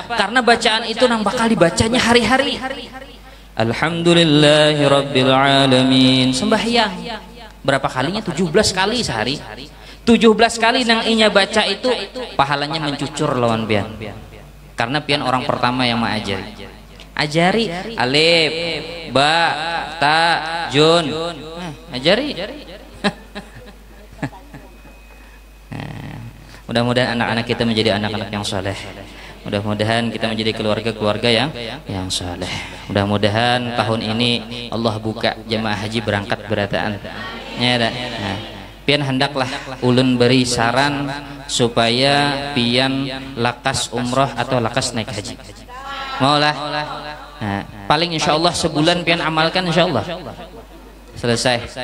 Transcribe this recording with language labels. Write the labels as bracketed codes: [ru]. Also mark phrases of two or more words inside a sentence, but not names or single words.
[bjn] Karena bacaan itu nang bakal dibacanya hari-hari. [ar] الحمد لله رب العالمين. [bjn] Sembahyang berapa kalinya? 17 kali sehari. 17 kali nang inya baca itu pahalanya mencucur lawan pian. Karena pian orang pertama yang mengajari. Ajari alif, ba, ta, jun. Ajari. [id] Mudah-mudahan anak-anak kita menjadi anak-anak yang saleh. Mudah-mudahan kita menjadi keluarga-keluarga yang saleh. [bjn] Mudah-mudahan tahun ini Allah buka jemaah haji berangkat berataan. Ya, nah, pian hendaklah ulun beri saran supaya pian lakas umroh atau lakas naik haji. Maulah. Nah, paling [ar] إن شاء الله [bjn] sebulan pian amalkan [ar] إن شاء الله [bjn] selesai.